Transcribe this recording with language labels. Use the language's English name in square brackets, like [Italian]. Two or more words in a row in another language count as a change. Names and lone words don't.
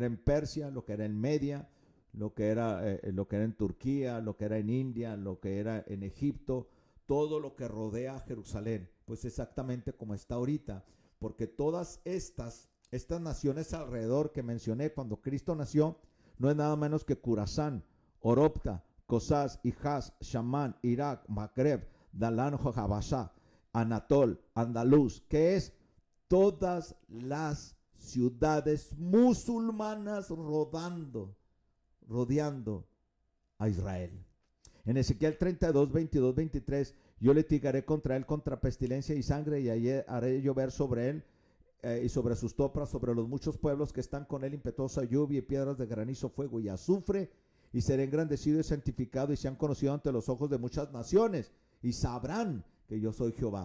[Spanish] en Persia, lo que era en Media, lo que era en Turquía, lo que era en India, lo que era en Egipto, todo lo que rodea a Jerusalén, pues exactamente como está ahorita, porque todas estas naciones alrededor que mencioné cuando Cristo nació, no es nada menos que Curazán, Oropta, Cosás, Hijaz, Shamán, Irak, Magreb, Dalán, Jojabashá, Anatol, Andaluz, que es todas las ciudades musulmanas rodeando a Israel. En Ezequiel 32, 22, 23, yo litigaré contra él contra pestilencia y sangre, y allí haré llover sobre él y sobre sus topras, sobre los muchos pueblos que están con él, impetuosa lluvia y piedras de granizo, fuego y azufre, y seré engrandecido y santificado, y sean conocidos ante los ojos de muchas naciones, y sabrán que yo soy Jehová.